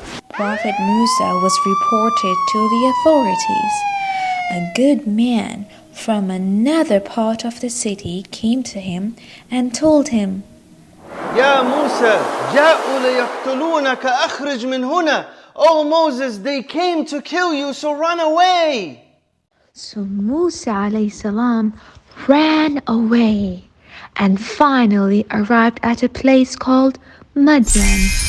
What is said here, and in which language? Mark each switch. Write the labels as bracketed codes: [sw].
[en] Prophet Musa was reported to the authorities. A good man from another part of the city came to him and told him, [ar] يا موسى جاءوا ليقتلونك أخرج من هنا. [en] Oh Moses, they came to kill you, so run away. So Musa alayhi salam ran away and finally arrived at a place called Madyan.